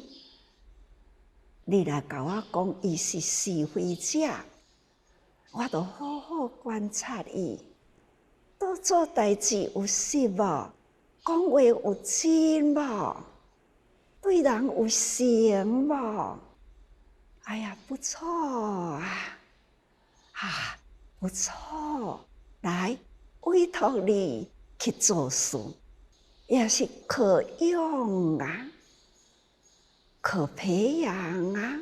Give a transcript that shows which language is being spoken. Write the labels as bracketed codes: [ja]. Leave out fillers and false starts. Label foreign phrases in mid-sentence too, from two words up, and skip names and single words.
[nan] 你来甲我讲，伊是是非者，我就好好观察伊，都做代志有实无？讲话有真无？对人有诚无？哎呀，不错啊！不错，来委托你去做事，也是可用啊，可培养啊。